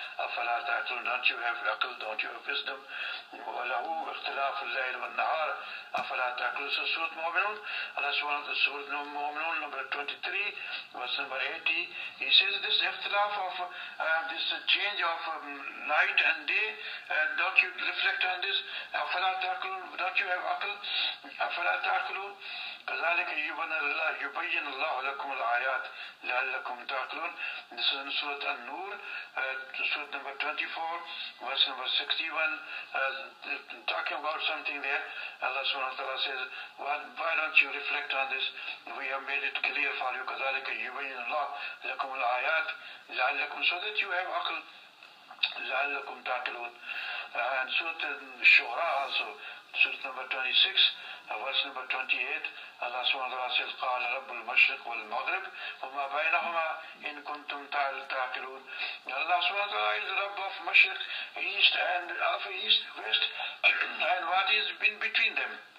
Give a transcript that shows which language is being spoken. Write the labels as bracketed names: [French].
[Arabic] أَفَلَا تَعْقِلُونَ. [English] Don't you have akal? Don't you have wisdom? [Arabic] وَلَهُ اخْتِلَافُ اللَّيْلِ وَالنَّهَارِ أَفَلَا تَعْقِلُونَ. [English] So Surah Mu'minun, Allah subhanahu wa ta'ala, Surah Mu'minun number 23, verse number 80. He says this اختلاف of this change of night and day, don't you reflect on this? [Arabic] أَفَلَا تَعْقِلُونَ. [English] Don't you have akal? أَفَلَا تَعْقِلُونَ. [Arabic] كذلك يبين الله لكم الآيات لعلكم تعقلون. [English] This is in Surah An-Nur, Surah number 24, verse number 61. Talking about something there, Allah subhanahu wa ta'ala says, why don't you reflect on this? We have made it clear for you. [Arabic] كذلك يبين الله لكم الآيات لعلكم, [English] so that you have [Arabic] أقل لعلكم تعقلون. [English] And Surah Shura also, Surah number 26, verse number 28, Allah subhanahu wa ta'ala says, [Arabic] قال رب المشرق والمغرب وما بينهما إن كنتم تعقلون. [English] Allah subhanahu wa ta'ala is the Rabb of Mashriq, East and of East, West, and what is in between them.